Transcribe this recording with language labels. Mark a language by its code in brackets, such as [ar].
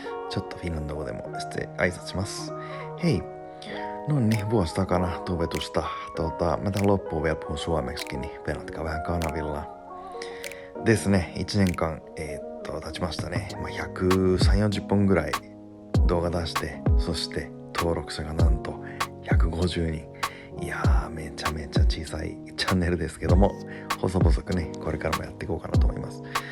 [ja] ちょっとフィンランド語でも挨拶します。 [fi] Hei! No niin, vuosi takana tuvetusta. Mä tämän loppuun vielä puhun suomeksikin, niin penatkaa vähän kanavilla. [ja] ですね、1年間、経ちましたね。130、40本ぐらい動画出して、そして登録者がなんと150人。いやー、めちゃめちゃ小さいチャンネルですけども、細々くね、これからもやっていこうかなと思います。